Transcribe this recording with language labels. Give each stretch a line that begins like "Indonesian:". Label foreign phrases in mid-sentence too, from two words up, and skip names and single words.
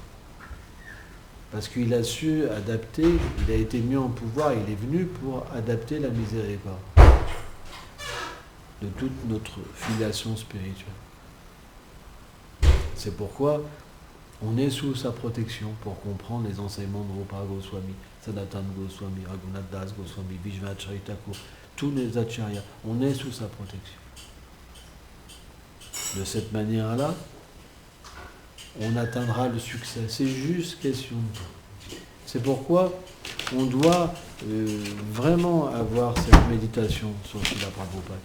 French: Parce qu'il a su adapter, il a été mis en pouvoir, il est venu pour adapter la miséricorde de toute notre filiation spirituelle. C'est pourquoi on est sous sa protection pour comprendre les enseignements de Rupa Goswami, Sanatana Goswami, Raghunath Das Goswami, Vishvacharya Thakur, tous les acharyas, on est sous sa protection. De cette manière-là, on atteindra le succès. C'est juste question de temps. C'est pourquoi on doit vraiment avoir cette méditation sur Srila Prabhupada.